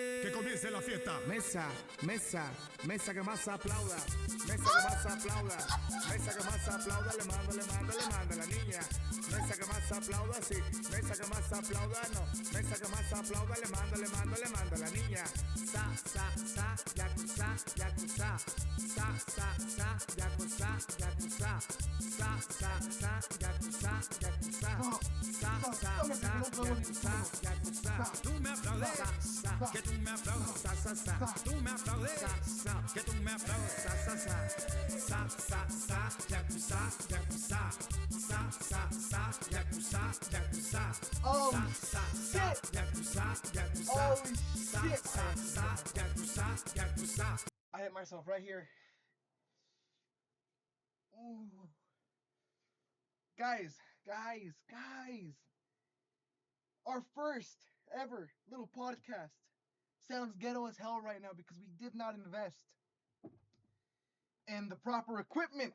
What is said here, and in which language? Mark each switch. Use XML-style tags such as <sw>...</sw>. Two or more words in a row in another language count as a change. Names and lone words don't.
<es>Que comience la fiesta. Mesa, mesa, mesa que más aplauda. Mesa que más aplauda. Mesa que más aplauda. Le mando, le mando, le mando a la niña. Mesa que más aplauda, sí. Mesa que más aplauda, no. Mesa que más aplauda. Le mando, le mando, le mando a la niña. Sa, yakuza, yakuza. Sa, yakuza, yakuza. Sa, yakuza, yakuza. Yakuza, yakuza. Tú me aplaudes, que tú me aplaudes. Tú me aplaudes, que tú me aplaudes. Yakuza, yakuza. Yakuza, yakuza.</es> <en>Oh, shit.</en> <es>Yakuza, yakuza.</es> <en>Oh, shit.</en> <es>Yakuza, yakuza.</es> <en>I hit myself right here. Ooh. Guys. Our first ever little podcast sounds ghetto as hell right now because we did not invest in the proper equipment.</en>